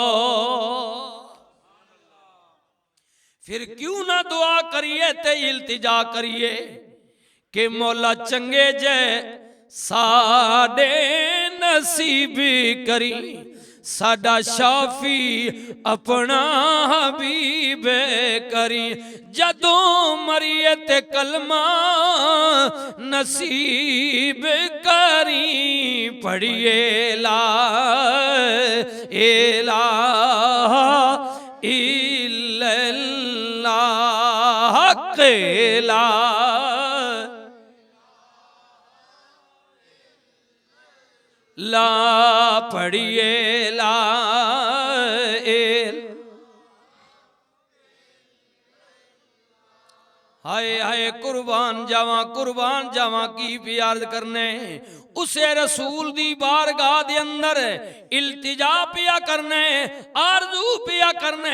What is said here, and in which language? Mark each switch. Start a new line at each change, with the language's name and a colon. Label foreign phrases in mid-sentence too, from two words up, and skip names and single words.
Punjabi: ਫਿਰ ਕਿਉਂ ਨਾ ਦੁਆ ਕਰੀਏ ਤੇ ਇਲਤਿਜਾ ਕਰੀਏ ਕਿ ਮੌਲਾ ਚੰਗੇ ਜੇ ਸਾਡੇ ਨਸੀਬ ਕਰੀਂ, ਸਾਡਾ ਸ਼ਾਫ਼ੀ ਅਪਣਾ ਹਬੀਬ ਕਰੀਂ। ਜਦੋਂ ਮਰੀਏ ਤੇ ਕਲਮਾ ਨਸੀਬ ਕਰੀਂ, ਪੜ੍ਹੀਏ
Arabic: لا إله إلا الله لا لا
Punjabi: ਪੜ੍ਹੀਏ ਲਾ ਹਾਏ ਹਾਏ ਕੁਰਬਾਨ ਜਾਵਾਂ ਕੀ ਪਿਆਰ ਕਰਨੇ ਉਸੇ ਰਸੂਲ ਦੀ ਬਾਰਗਾਹ ਦੇ ਅੰਦਰ ਇਲਤਿਜਾ ਪਿਆ ਕਰਨੇ, ਆਰਜ਼ੂ ਪਿਆ ਕਰਨੇ।